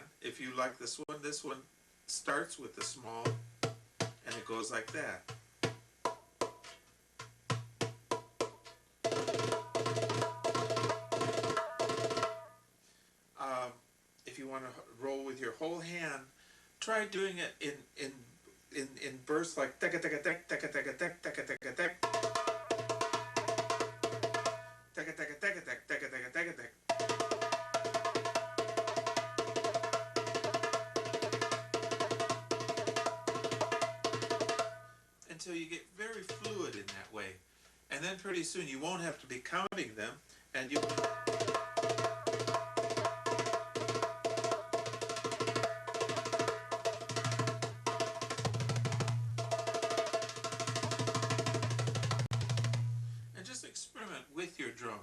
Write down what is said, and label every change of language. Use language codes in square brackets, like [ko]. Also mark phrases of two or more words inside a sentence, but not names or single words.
[en] If you like this one starts with the small, and it goes like that. If you want want to roll with your whole hand, try doing it in bursts like taka taka tak taka taka tak taka taka tak taka taka taka tak taka taka taka tak. Until you get very fluid in that way. And then pretty soon you won't have to be counting them, and you and just experiment with your drum.